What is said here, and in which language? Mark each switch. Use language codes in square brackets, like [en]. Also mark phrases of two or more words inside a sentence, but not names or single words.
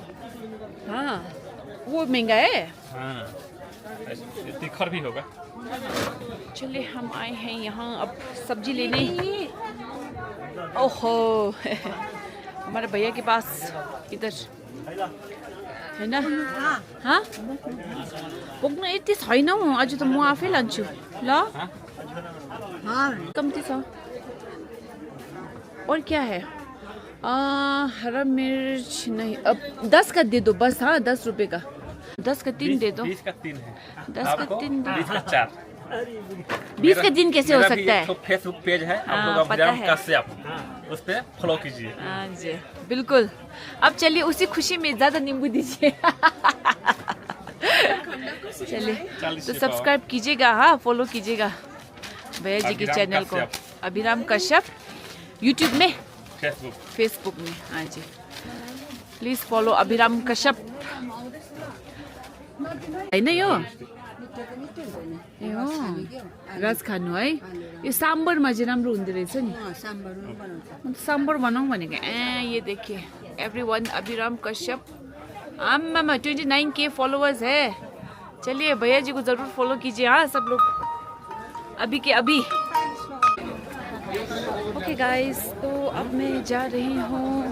[hi] हाँ, वो महंगा है। हाँ, तीखर भी होगा। चलिए, हम आए हैं यहाँ अब सब्जी लेने। ओहो हमारे भैया के पास इधर है ना। हाँ, [ne] पुग्नु यति छैन हौ, आज त म आफै लान्छु ल। कम्ती छ। [hi] और क्या है? हरा मिर्च नहीं, अब 10 का दे दो बस। हाँ, 10 रुपए का, 10 का 3 दे दो। 20 का 3 है, 10 का 3 दे। 20 का 4। 20 का 3 कैसे हो सकता है? फेसबुक पेज है, आप लोग पता है। कश्यप, उस पे फॉलो कीजिए। हाँ जी, बिल्कुल। अब चलिए, उसी खुशी में ज़्यादा नींबू दीजिए। चलिए, तो सब्सक्राइब कीजिएगा, हाँ, फॉलो कीजिएगा भैया जी के चैनल को, अभिराम कश्यप, यूट्यूब में, फेसबुक में। हाँ जी, [en] please follow [hi] अभिराम कश्यप। [ne] होइन यो ए हो रस खानु है। यो सांभरमा चाहिँ राम्रो हुँदो रहेछ नि। सांभर बनाऊँ भनेको। [hi] ये देखिए एवरीवन, अभिराम कश्यप। आम्मामा 29K फॉलोअर्स है। चलिए, भैया जी को जरूर फॉलो कीजिए, हाँ सब लोग, अभी के अभी। [en] okay guys, [hi] तो अब मैं जा रही हूँ।